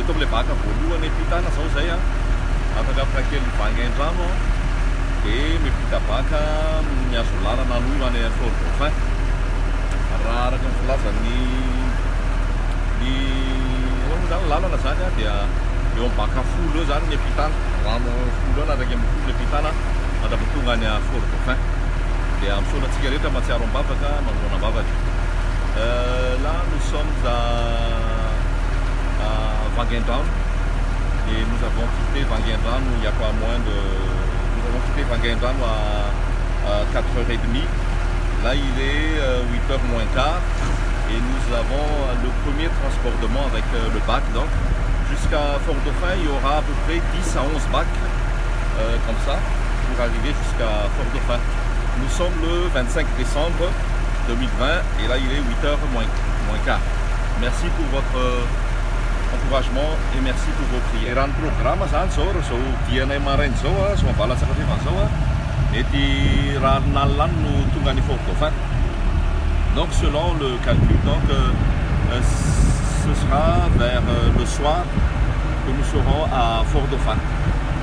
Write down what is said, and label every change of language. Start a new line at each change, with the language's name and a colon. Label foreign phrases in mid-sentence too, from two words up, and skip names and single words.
Malagasy: baka voalohany ampitana zao zay a afaka apakely vangain-drano dia miampita baka miazo lalana aloha any Fort Dauphin raha araka ny filazany zany lalana zany a dia eo amin'ny baka folo eo zany ny ampitana rano folo eo na raiky amin'ny folo ampitana mandrapatonga any Fort Dauphin dia misaonatsika rehetra matsiaro am-bavaka manoloana am-bavaka.
French: Là nous sommes à Vangain-Drano et nous avons quitté Vangain-Drano il y a pas moins de... Nous avons quitté Vangain-Drano à 4h30. Là il est 8h moins quart et nous avons le premier transbordement avec le bac. Donc jusqu'à Fort Dauphin il y aura à peu près 10 à 11 bacs comme ça pour arriver jusqu'à Fort Dauphin. Nous sommes le 25 décembre 2020 et là il est 8h moins quart. Merci pour votre encouragement et merci pour vos prières.
Malagasy: Raha ny programme zany zao raha zao dianay marainy zao a zao ambalatsaka tefany zao a mety raha nalilany no tonga ny Fort Dauphin.
French: Donc selon le calcul donc ce sera vers le soir que nous serons à Fort Dauphin.